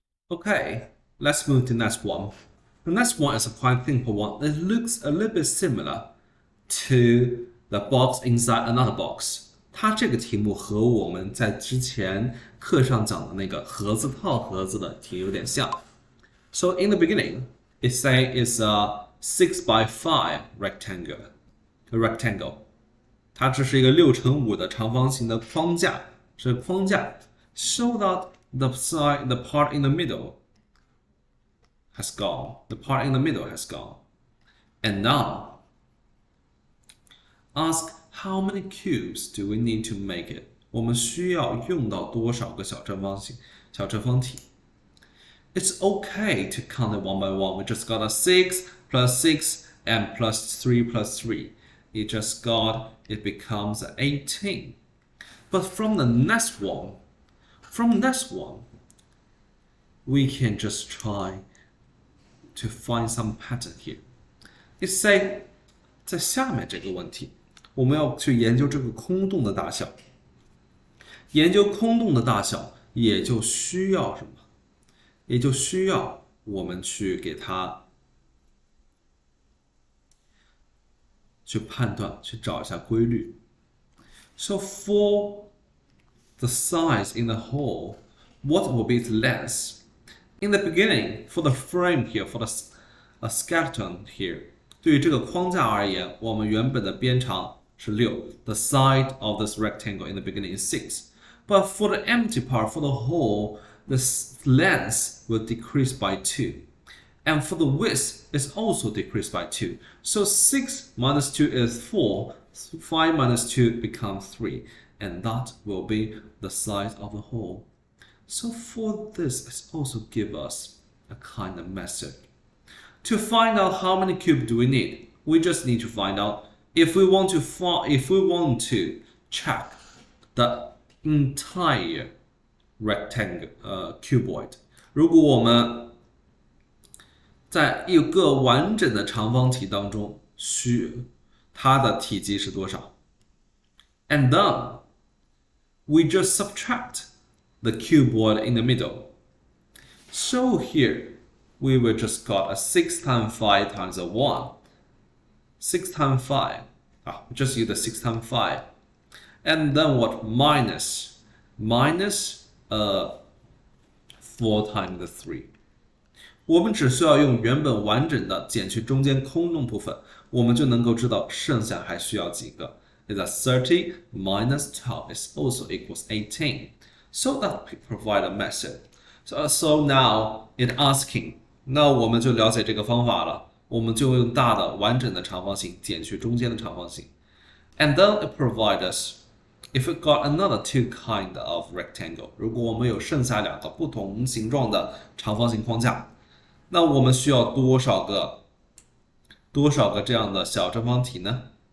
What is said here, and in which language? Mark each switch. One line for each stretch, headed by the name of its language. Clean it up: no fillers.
English: Okay, let's move to the next one. The next one is a quite simple one. It looks a little bit similar to the box inside another box.
Chinese: 它这个题目和我们在之前课上讲的那个盒子套盒子的题有点像。
English: So in the beginning, it say it's a 6x5 rectangle.
Chinese: 它这是一个6×5的长方形的框架，是框架。
English: So that the part in the middle has gone. The part in the middle has gone. And now, ask how many cubes do we need to make it?
Chinese: 我们需要用到多少个小正方体
English: It's okay to count it one by one. We just got a 6 plus 6 and plus 3 plus 3. It becomes 18. But from the next one, we can just try to find some pattern here. It say,
Chinese: 在下面这个问题，我们要去研究这个空洞的大小。研究空洞的大小，也就需要什么？也就需要我们去给它去判断，去找一下规律。
English: So for the size in the whole, what will be its length? In the beginning, for the frame here, for the skeleton here,
Chinese: 对于这个框架而言，我们原本的边长是6。
English: The side of this rectangle in the beginning is 6. But for the empty part, for the whole, the length will decrease by 2. And for the width, it's also decreased by 2. So 6 minus 2 is 4. 5 minus 2 becomes 3. And that will be the size of the hole. So for this, it also gives us a kind of method. To find out how many cubes do we need, we just need to find out if we want to check the entire rectangle cuboid.
Chinese: 如果我们在一个完整的长方体当中，它的体积是多少 ？
English: And then we just subtract the cuboid in the middle. So here we will just got a 6 times 5 times a 1. 6 times 5. Just use the 6 times 5. And then what? Minus 4 times the 3.
Chinese: 我们只需要用原本完整的减去中间空洞部分，我们就能够知道剩下还需要几个。
English: Is that 30 minus 12 is also equals 18. So that provide a method. So now it asking.
Chinese: 那我们就了解这个方法了。我们就用大的完整的长方形减去中间的长方形。
English: And then it provides us, if we got another two kind of rectangle,
Chinese: 如果我们有剩下两个不同形状的长方形框架，那我们需要多少个这样的小正方体呢？